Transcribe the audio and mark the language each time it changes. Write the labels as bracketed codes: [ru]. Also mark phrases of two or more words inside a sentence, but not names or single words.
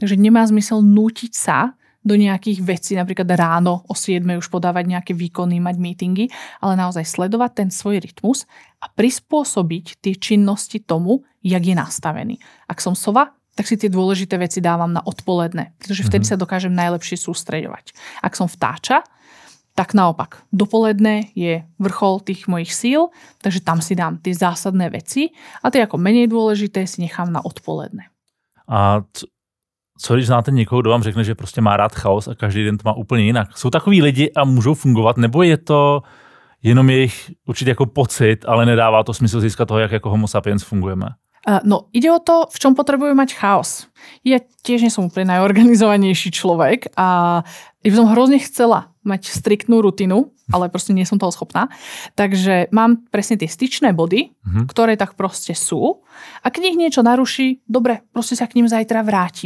[sk] Takže nemá zmysel nútiť sa do nejakých vecí, napríklad ráno o 7:00 už podávať nejaké výkony, mať meetingy, ale naozaj sledovať ten svoj rytmus a prispôsobiť tie činnosti tomu, jak je nastavený. Ak som sova, tak si tie dôležité veci dávam na odpoledne, pretože vtedy sa dokážem najlepšie sústreďovať. Ak som vtáča, tak naopak, dopoledne je vrchol tých mojich síl, takže tam si dám tie zásadné veci a tie ako menej dôležité si nechám na odpoledne. [cs] A co když znáte někoho, kdo vám řekne, že prostě má rád chaos a každý den to má úplně jinak? Jsou takový lidi a můžou fungovat, nebo je to jenom jejich určitě jako pocit, ale nedává to smysl získat toho, jak jako homo sapiens fungujeme? No, [sk] ide o to, v čom potrebujú mať chaos. Ja tiež nie som úplne najorganizovanejší človek a by som hrozne chcela mať striktnú rutinu, ale proste nie som toho schopná. Takže mám presne tie styčné body, ktoré tak proste sú. A keď ich niečo naruší, dobre, proste sa k ním zajtra vrátim.